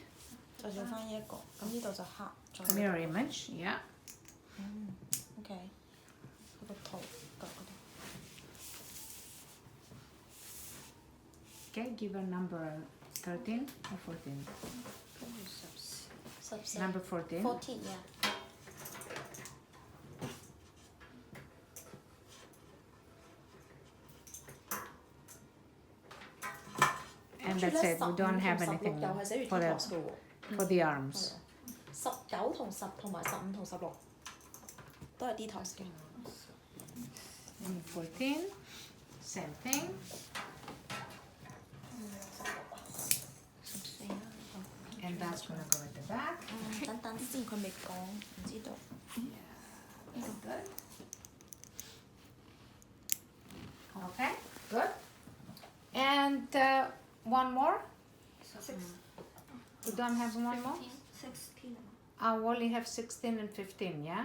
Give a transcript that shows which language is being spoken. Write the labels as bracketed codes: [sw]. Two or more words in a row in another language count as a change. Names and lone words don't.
[yue] 就做翻呢一個，咁呢度就黑。 [en] Mirror image, yeah. [yue] OK，佢個圖腳嗰度。 [en] Okay, give a number 13 or 14. Number 14. 14, yeah. And that's it. We don't have anything for the arms. [yue] 19 同10同埋15同16都係 detox 嘅。 [en] And 14, same thing. And that's gonna go at the back. [yue] 等等先，佢未講，唔知道。 [en] Yeah, good. Okay, good. And one more. We don't have one more. 16. We only have 16 and 15. Yeah.